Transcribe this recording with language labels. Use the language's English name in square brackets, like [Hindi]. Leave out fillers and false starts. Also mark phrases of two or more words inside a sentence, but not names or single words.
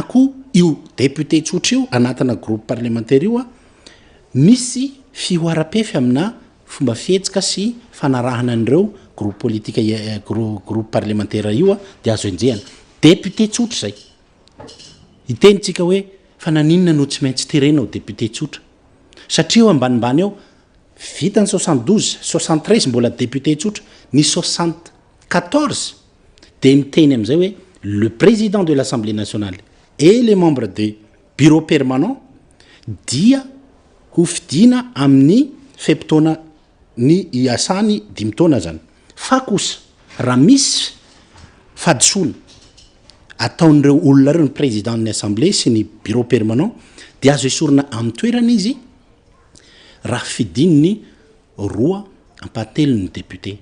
[Malagasy] koa io député tsotra io anatina [French] groupe parlementaire [Malagasy] io misy fihoara-pefy amina fomba fihetsika sy fanarahana an'ireo groupe politika [French] groupe parlementaire [Malagasy] io dia azo enjehana député tsotra izay itenitsika hoe fa naninona no tsy maintsy terena ao député tsotra satria eo ambanimbany ao vita ny 72 73 mbola député tsotra ny 74 dia miteny amin'izay hoe [French] le président de l'Assemblée nationale et les membres du bureau permanent [Malagasy] dia hofidiana amin'ny fepitaona ny iasany 5 taona zany. Fa kosa raha misy fadisoana ataon'ireo olona ireo ny président ny assemblée sy ny [French] bureau permanent [Malagasy] dia azo esorina amin'ny toerana izy raha fidininy 2 ampatelo ny député.